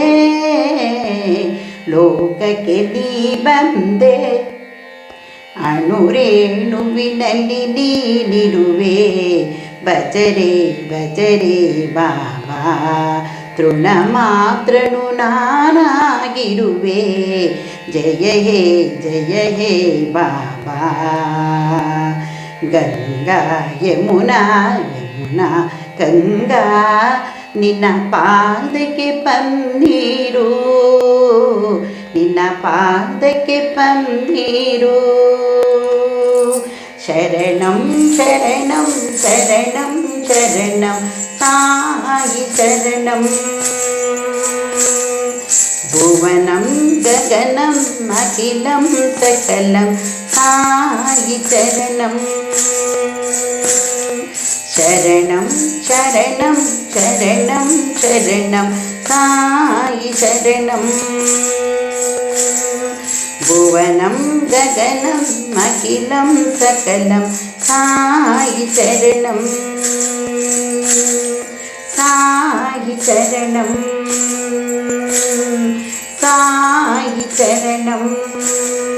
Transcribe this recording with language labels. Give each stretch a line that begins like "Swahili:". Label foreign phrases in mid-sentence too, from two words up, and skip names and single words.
Kannada: ಲೋಕಕ್ಕೆ ನೀ ಬಂದೆ ಅಣುರೇಣುವಿನಲ್ಲಿ ನೀನಿರುವೆ ಬಜರೆ ಬಜರೆ ಬಾಬಾ ತೃಣ ಮಾತ್ರನು ನಾನಾಗಿರುವೆ ಜಯ ಹೇ ಬಾಬಾ ಗಂಗಾ ಯಮುನಾ ಯಮುನಾ ಗಂಗಾ ನಿನ್ನ ಪಾದಕ್ಕೆ ಪನ್ನೀರು ನಿನ್ನ ಪಾದಕ್ಕೆ ಪನ್ನೀರು
Sanskrit: ಶರಣಂ ಶರಣಂ ಶರಣಂ ಶರಣಂ ಸಾಯಿ ಶರಣಂ ಭುವನಂ ಗಗನಂ ಅಖಿಲಂ ಸಕಲಂ ಸಾಯಿ ಚರಣಂ ಶರಣಂ ಶರಣಂ ಶರಣಂ ಶರಣಂ ಸಾಯಿ ಶರಣಂ ಭುವನಂ ಗಗನಂ ಅಖಿಲಂ ಸಕಲಂ ಸಾಯಿ ಚರಣಂ ಸಾಯಿ ಚರಣಂ ಸಾಯಿ ಚರಣಂ